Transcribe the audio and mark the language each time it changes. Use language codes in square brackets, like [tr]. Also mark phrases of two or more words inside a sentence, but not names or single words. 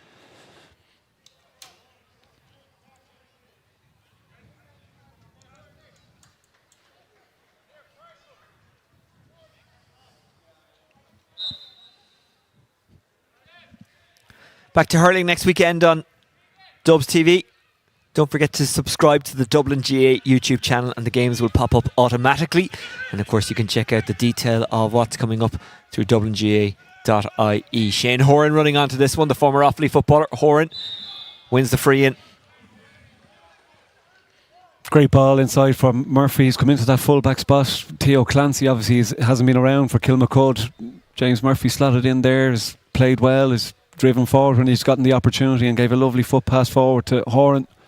[en] Back to hurling next weekend on Dubs TV. Don't forget to subscribe to the Dublin GAA YouTube channel and the games will pop up automatically. And of course you can check out the detail of what's coming up through dublingaa.ie. Shane Horan running onto this one, the former Offaly footballer. Horan wins the free in. Great ball inside from Murphy. He's come into that full-back spot. Theo Clancy obviously hasn't been around for Kilmacud. James Murphy slotted in there, has played well, has driven forward when he's gotten the opportunity and gave a lovely foot pass forward to Horan.